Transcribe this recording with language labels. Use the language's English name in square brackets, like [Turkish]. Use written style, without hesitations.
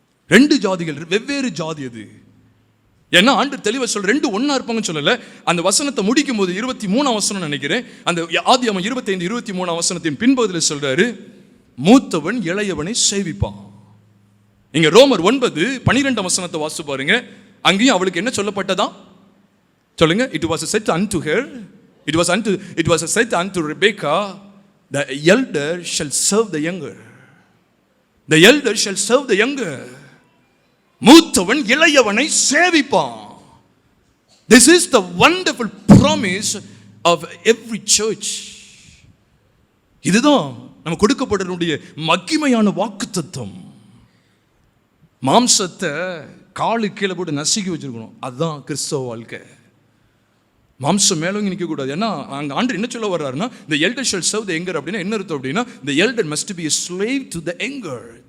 [Tamil] 2 ஜாதிகள், வெவ்வேறு ஜாதி அது. ஏன்னா ஆண்டு தெளிவாக சொல்ற 2 ஒன்றா இருப்பாங்கன்னு சொல்லலை. அந்த வசனத்தை முடிக்கும் போது 23 வசனம் நினைக்கிறேன், அந்த ஆதியாகமம் 25, 23 வசனத்தின் பின்பகுதியில் சொல்கிறாரு, மூத்தவன் இளையவனை சேவிப்பான். இங்க ரோமர் 9, 12 வசனத்தை வாசி பாருங்க. அங்கேயும் அவளுக்கு என்ன சொல்லப்பட்டதா சொல்லுங்க. [English] It was said unto her, it was said unto Rebekah, the elder shall serve the younger. The elder shall serve the younger. [Tamil] மூத்தவன் இளையவனை சேவிப்பான். [English] This is the wonderful promise of every church. [Tamil] இதுதான் நம்ம கொடுக்கப்படக்கூடிய மகிமையான வாக்குத்தத்தம். மாம்சத்தை காலு கீழே போட்டு நசுக்கி வச்சிருக்கணும். அதுதான் கிறிஸ்தவ வாழ்க்கை. மாம்சம் மேலோங்கி நிற்க கூடாது. ஏன்னா அங்க ஆண்டவர் என்ன சொல்ல வர்றாருன்னா, [English] the elder shall serve the younger அப்படின்னா என்ன அர்த்தம் அப்படின்னா, the elder must be a slave to the younger.